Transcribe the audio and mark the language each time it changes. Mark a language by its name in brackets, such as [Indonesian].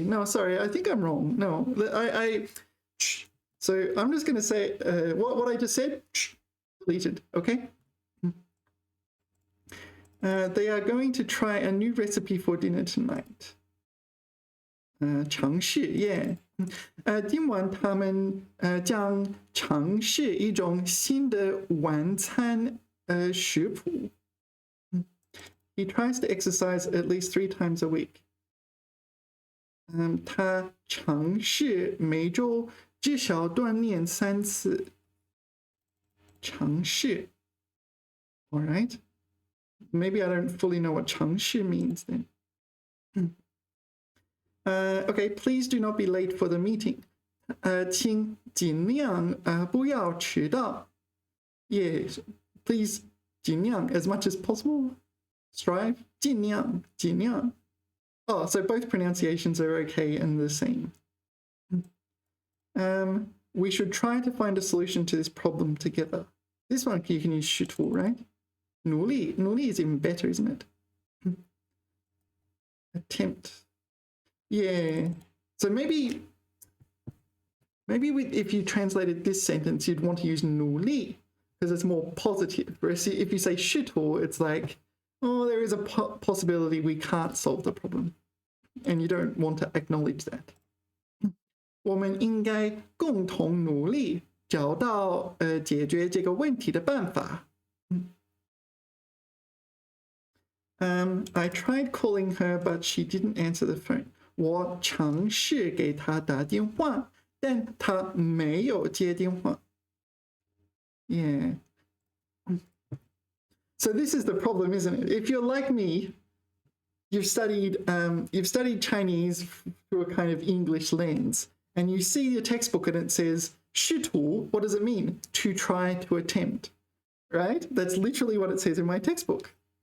[English] No, sorry, I think I'm wrong. No, So I'm just going to say what I just said, deleted, okay? They are going to try a new recipe for dinner tonight. [Chinese] 尝试, yeah. 今晚他们将尝试一种新的晚餐食谱. [English] He tries to exercise at least 3 times a week. [Chinese] 他尝试每周至少锻炼3次. [English] 尝试.All right. Maybe I don't fully know what 尝试 means then. Okay, please do not be late for the meeting. [Chinese] 请尽量不要迟到. [English] Yes, please 尽量 as much as possible. Strive. 尽量. Oh, so both pronunciations are okay and the same. We should try to find a solution to this problem together. This one you can use 试图, right? 努力 is even better, isn't it? Attempt. Yeah. So maybe if you translated this sentence, you'd want to use 努力 because it's more positive. Whereas if you say 试图, it's like, oh, there is a possibility we can't solve the problem. And you don't want to acknowledge that. [Chinese] 我们应该共同努力找到解决这个问题的办法. [English] I tried calling her, but she didn't answer the phone. [Chinese] 我尝试给她打电话，但她没有接电话. [English] Yeah. So this is the problem, isn't it? If you're like me, you've studied Chinese through a kind of English lens, and you see your textbook and it says 试图. What does it mean? To try, to attempt, right? That's literally what it says in my textbook.